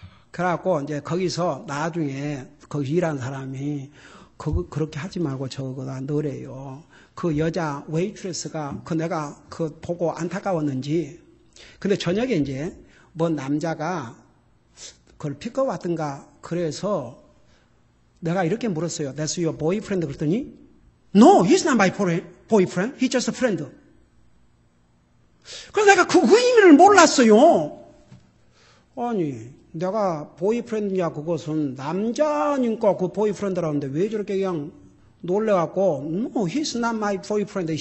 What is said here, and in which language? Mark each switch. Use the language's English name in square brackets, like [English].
[Korean] 그래갖고 이제 거기서 나중에 거기 일하는 사람이 그렇게 하지 말고 저거다 넣으래요. 그 여자 웨이트레스가 내가 보고 안타까웠는지 근데 저녁에 이제 뭐 남자가 그걸 픽업 왔던가 그래서 내가 이렇게 물었어요. [English] That's your boyfriend [Korean] 그랬더니 [English] No, he's not my boyfriend. He's just a friend. [Korean] 그래서 내가 그 의미를 몰랐어요. 아니 내가 보이프렌드냐 그것은 남자니까 그 보이프렌드라는데 왜 저렇게 그냥 놀래갖고 [English] No, he's not my boyfriend.